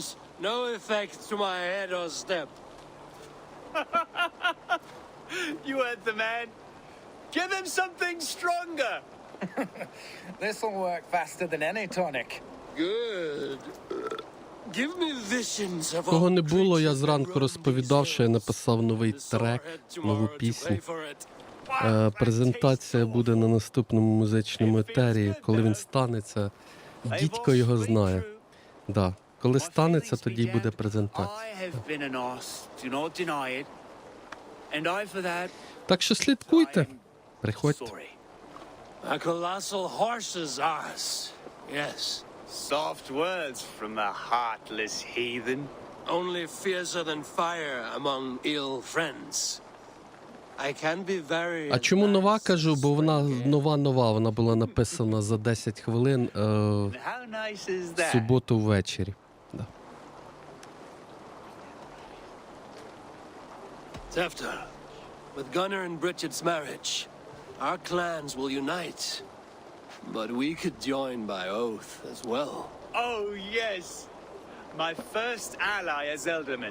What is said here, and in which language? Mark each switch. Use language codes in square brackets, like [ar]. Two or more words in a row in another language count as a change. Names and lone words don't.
[en] No effect to my head or step. You heard the man. Give him something stronger. This'll work faster than any tonic. Good. Give me visions of [uk] Кого не було, я зранку розповідав, що я написав новий трек, нову пісню. Презентація буде на наступному музичному етері. Коли він станеться, дідько його знає. Да. Коли станеться, тоді буде презентація. Так що слідкуйте. Приходьте. [en] A colossal horse's arse. Yes. Soft words from a heartless heathen. only fiercer than fire among ill friends. I can be very... [uk] А чому нова кажу? Бо вона нова, вона була написана за 10 хвилин в суботу ввечері. Да. [en] Tefter, with Gunnar and Bridget's marriage, our clans will unite. But we could join by oath as well. Oh, yes. My first ally as Elderman.